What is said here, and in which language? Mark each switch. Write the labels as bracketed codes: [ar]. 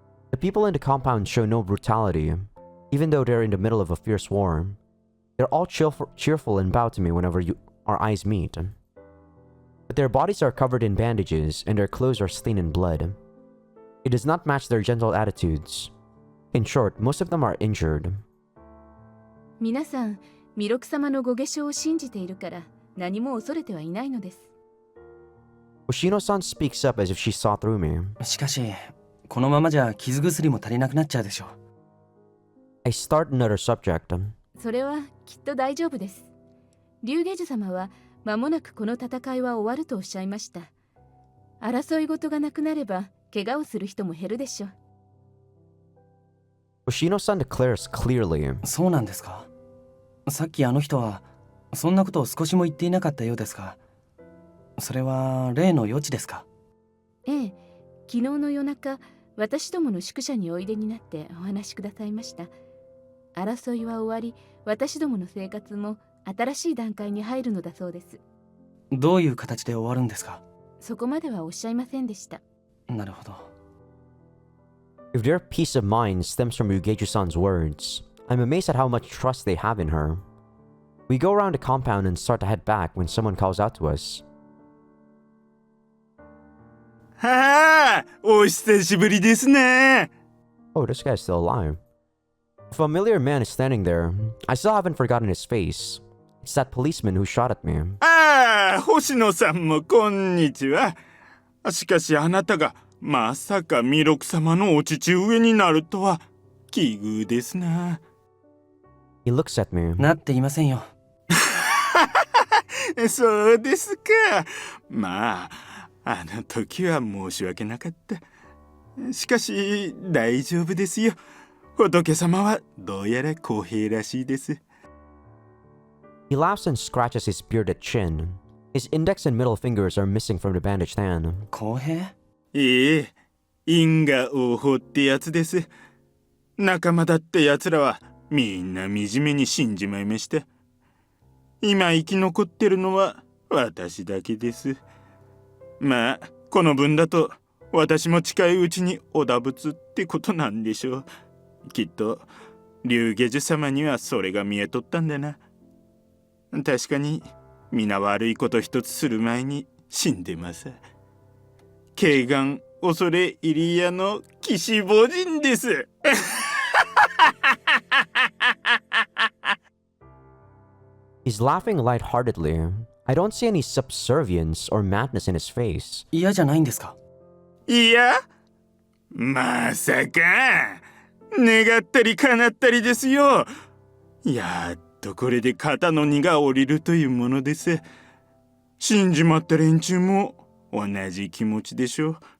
[en] The people in the compound show no brutality, even though they're in the middle of a fierce war. They're all cheerful and bow to me whenever our eyes meet. But their bodies are covered in bandages, and their clothes are stained in blood. It does not match their gentle attitudes. In short, most of them are injured. [ja] 皆さん、弥勒様のご下生を信じているから何も恐れてはいないのです。 [en] Hoshino-san speaks up as if she saw through me. [ja] しかし、このままじゃ傷薬も足りなくなっちゃうでしょう。 [en] I start another subject. [ja] それはきっと大丈夫です。龍下樹様は間もなくこの戦いは終わるとおっしゃいました。争い事がなくなれば怪我をする人も減るでしょう。 [en] Hoshino-san declares clearly. [ja] そうなんですか。さっきあの人はそんなことを少しも言っていなかったようですが、それは例の余地ですか？ええ、昨日の夜中、私どもの宿舎においでになってお話しくださいました。争いは終わり、私どもの生活も新しい段階に入るのだそうです。どういう形で終わるんですか？そこまではおっしゃいませんでした。なるほど。 [en] If their peace of mind stems from Ryugeju-san's words, I'm amazed at how much trust they have in her. We go around the compound and start to head back when someone calls out to us. [ja] はあ、お久しぶりですね。 [en] Oh, this guy's still alive. A familiar man is standing there. I still haven't forgotten his face. It's that policeman who shot at me. [ja] ああ、星野さんもこんにちは。しかしあなたがまさか弥勒様のお父上になるとは奇遇ですな。 [en] He looks at me. [ja] なっていませんよ。そうですか。まあ、あの時は申し訳なかった。しかし大丈夫ですよ。仏様はどうやら公平らしいです。 [en] He laughs and scratches his bearded chin. His index and middle fingers are missing from the bandaged hand. [ja] 公平？ええ、因果応報ってやつです。仲間だってやつらはみんな惨めに死んじまいました。今生き残ってるのは私だけです。まあこの分だと私も近いうちにお打仏ってことなんでしょう。きっと龍下樹様にはそれが見えとったんだな。確かに皆悪いこと一つする前に死んでます。慶願恐れ入り屋の騎士母人です。 [en] He's laughing lightheartedly. I don't see any subservience or madness in his face. [ja] 嫌じゃないんですか？いや、まさか願ったり叶ったりですよ。やっとこれで肩の荷が下りるというものです。死んじまった連中も同じ気持ちでしょう。